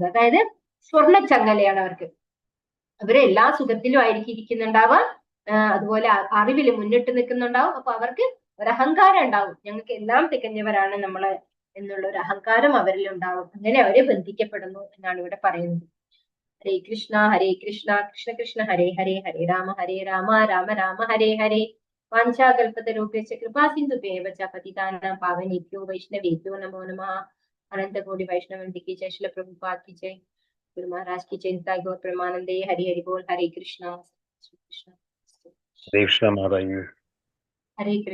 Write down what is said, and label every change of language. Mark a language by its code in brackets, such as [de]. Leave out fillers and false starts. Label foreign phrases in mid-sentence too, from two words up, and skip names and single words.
[ml] അതായത് സ്വർണ്ണച്ചങ്ങലയാണ് അവർക്ക്. അവര് എല്ലാ സുഖത്തിലും ആയിരിക്കും ഇരിക്കുന്നുണ്ടാവുക, അതുപോലെ അറിവില് മുന്നിട്ട് നിൽക്കുന്നുണ്ടാവും. അപ്പൊ അവർക്ക് ഒരു അഹങ്കാരം ഉണ്ടാവും, ഞങ്ങൾക്ക് എല്ലാം തികഞ്ഞവരാണ് നമ്മള് എന്നുള്ള ഒരു അഹങ്കാരം അവരിൽ ഉണ്ടാവും. അങ്ങനെ അവരെ ബന്ധിക്കപ്പെടുന്നു എന്നാണ് ഇവിടെ പറയുന്നത്. [sa] ഹരേ കൃഷ്ണ കൃഷ്ണ കൃഷ്ണ ഹരേ ഹരേ, ഹരേ രാമ രാമ രാമ ഹരേ ഹരേ. वाञ्छाकल्पतरुभ्यश्च कृपासिन्धुभ्येव च पतितानां पावनेभ्यो वैष्णवेभ्यो नमो नमः। [hi] अनंत कोटि वैष्णव की जय, श्रील प्रभुपाद की जय, गुरु महाराज की जय, [bn] নিতাই গৌর প্রেমানন্দে। হরি হরি বোল। [hi] हरे कृष्णा, श्री कृष्ण, हरे कृष्ण माता जी। हरे कृष्ण।